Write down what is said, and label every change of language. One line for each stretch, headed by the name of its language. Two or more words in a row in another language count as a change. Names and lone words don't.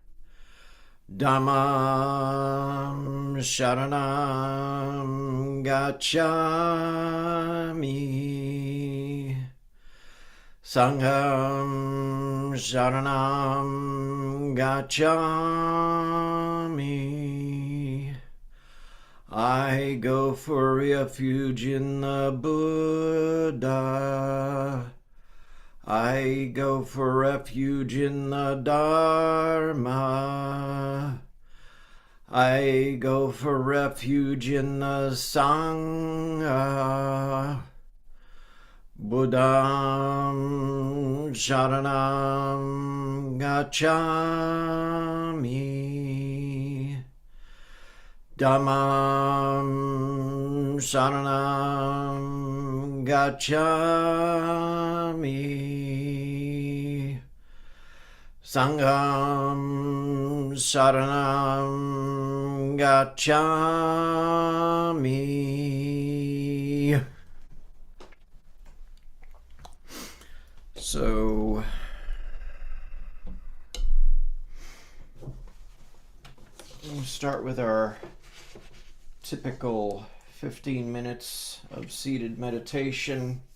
Pali: Dhammam Sharanam Gacchami. Sangham Sharanam Gacchami.
English: I go for refuge in the Buddha. I go for refuge in the Dharma. I go for refuge in the Sangha.
Pali: Buddham Sharanam Gacchami. Dhammam Saranam Gacchami. Sangham Saranam Gacchami.
English: So we'll start with our typical 15 minutes of seated meditation.